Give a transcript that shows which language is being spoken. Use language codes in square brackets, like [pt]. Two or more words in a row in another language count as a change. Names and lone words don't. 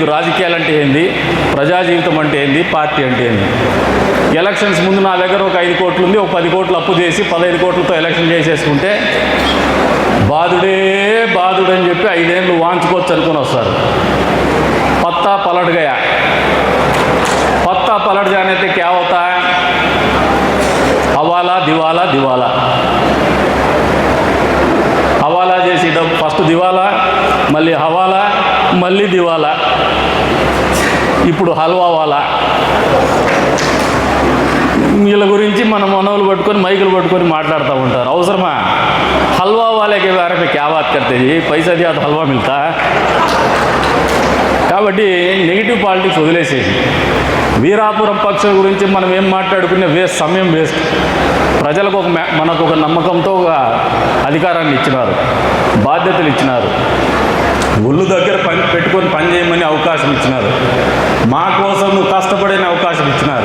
[te] రాజకీయాలు అంటే ఏంది, ప్రజా జీవితం అంటే ఏంది, పార్టీ అంటే ఏంది. ఎలక్షన్స్ ముందు నా దగ్గర ఒక 5 కోట్లు ఉంది, ఒక 10 కోట్లు అప్పు చేసి 15 కోట్లతో ఎలక్షన్ చేసేసుకుంటే బాధుడే బాధుడు అని చెప్పి 5 ఏళ్ళు వాంచుకోవచ్చు అనుకుని వస్తారు. [hi] पत्ता पलट गया, पत्ता पलट जाने से क्या होता है, हवाला दिवाला दिवाला. [te] హవాలా చేసి ఫస్ట్ దివాలా, మళ్ళీ హవాలా, మళ్ళీ దివాలా, ఇప్పుడు [hi] हलवा वाला. [te] వీళ్ళ గురించి మనం మనవులు పట్టుకొని మైకులు పట్టుకొని మాట్లాడుతూ ఉంటారు. [hi] అవసరమా? हलवा वाले के बारे में क्या बात करते जी, पैसा दिया तो हलवा मिलता. [te] కాబట్టి [en] negative politics [te] వదిలేసేసి వీరాపురం పక్షుల గురించి మనం ఏం మాట్లాడుకునే సమయం వేస్ట్. ప్రజలకు మనకు ఒక నమ్మకంతో ఒక అధికారాన్ని ఇచ్చినారు, బాధ్యతలు ఇచ్చినారు, ఒళ్ళు దగ్గర పెట్టుకొని పని చేయమని అవకాశం ఇచ్చినారు, మా కోసం నువ్వు కష్టపడిన అవకాశం ఇచ్చినారు.